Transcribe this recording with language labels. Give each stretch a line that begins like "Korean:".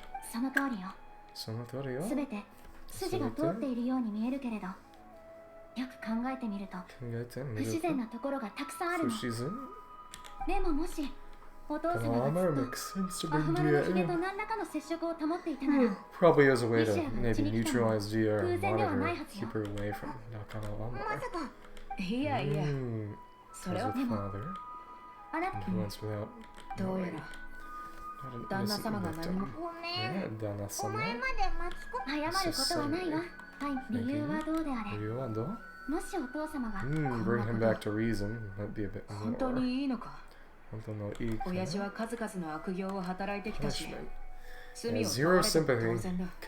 Japanese: その通りよ。すべて筋が通っているように見えるけれど、よく考えてみると不自然なところがたくさんあるの。でももしお父様がずっとアフマルのひげと何らかの接触を保っていたなら、
English: Probably as a way to maybe neutralize Dehya or monitor, keep her away from Dakan al-Amar.
Japanese: いやいや、それはでもあなたどうやら旦那様が何もごめん、お前まで巻き込む。謝ることはないわ。はい、理由はどうであれ。もしお父様が
English: bring him back to reason might be a bit more.
Japanese: 本当にいいのか。親父は数々の悪行を働いてきたし、罪を問われて当然だ。